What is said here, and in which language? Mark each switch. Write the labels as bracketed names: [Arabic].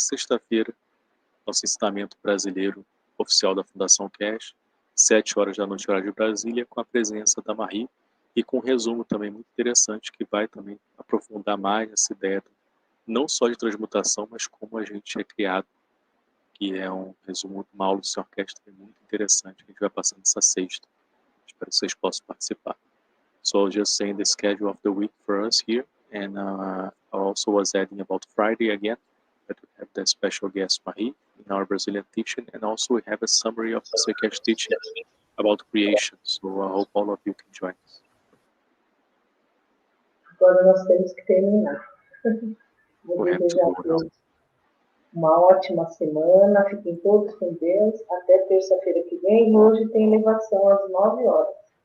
[Portuguese] Sexta-feira, nosso ensinamento brasileiro oficial da Fundação Keshe, 7 horas da noite, horário de Brasília, com a presença da Marie, e com um resumo também muito interessante, que vai também aprofundar mais essa ideia, não só de transmutação, mas como a gente é criado, que é um resumo de uma aula do Sr. Keshe muito interessante, que a gente vai passar nessa sexta. Espero que vocês possam participar. [English] So I'll just saying the schedule of the week for us here, and I also was adding about Friday again, that we have the special guest Marie in our Brazilian teaching, and also we have a summary of the Keshe teaching about creation. So I hope all of you can join us. [Portuguese] Agora nós temos que terminar. Vou desejar a todos uma ótima semana. Fiquem todos com Deus. Até terça-feira que vem. E hoje tem elevação às 9 horas.